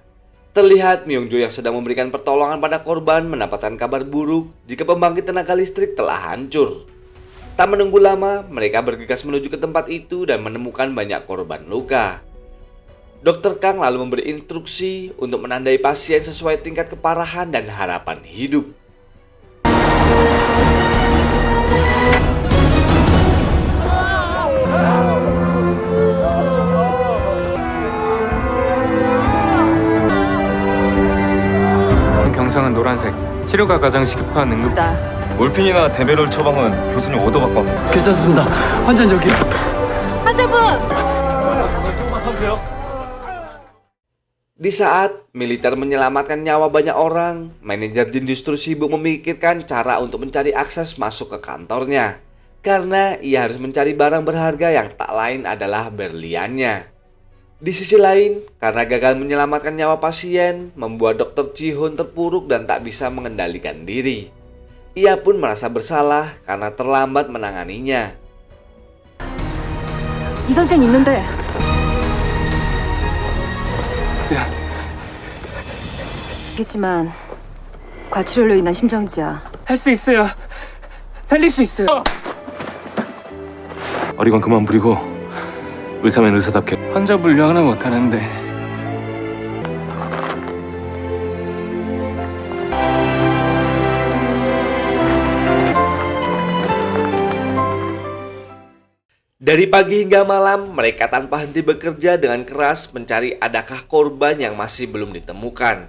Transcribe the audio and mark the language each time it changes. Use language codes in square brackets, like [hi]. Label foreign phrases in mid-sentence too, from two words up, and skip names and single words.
[id] Terlihat Myung Jo yang sedang memberikan pertolongan pada korban mendapatkan kabar buruk jika pembangkit tenaga listrik telah hancur. Tak menunggu lama, mereka bergegas menuju ke tempat itu dan menemukan banyak korban luka. Dr. Kang lalu memberi instruksi untuk menandai pasien sesuai tingkat keparahan dan harapan hidup. [ko] 경상은 노란색. 치료가 가장 시급한 응급. 몰핀이나 데메롤 처방은 교수님 오더 받고 합니다. 괜찮습니다. 환자는 여기요. 환자분! [id] Di saat militer menyelamatkan nyawa banyak orang, manajer Jin justru sibuk memikirkan cara untuk mencari akses masuk ke kantornya. Karena ia harus mencari barang berharga yang tak lain adalah berliannya. Di sisi lain, karena gagal menyelamatkan nyawa pasien, membuat Dr. Ji-hoon terpuruk dan tak bisa mengendalikan diri. Ia pun merasa bersalah karena terlambat menanganinya. [ko] 이 선생 있는데. 알겠지만 과출혈로 인한 심정지야. 할 수 있어요. 살릴 수 있어요. 어리건 그만 부리고 의사면 의사답게 환자 분류 하나 못하는데. [id] Dari pagi hingga malam, mereka tanpa henti bekerja dengan keras mencari adakah korban yang masih belum ditemukan.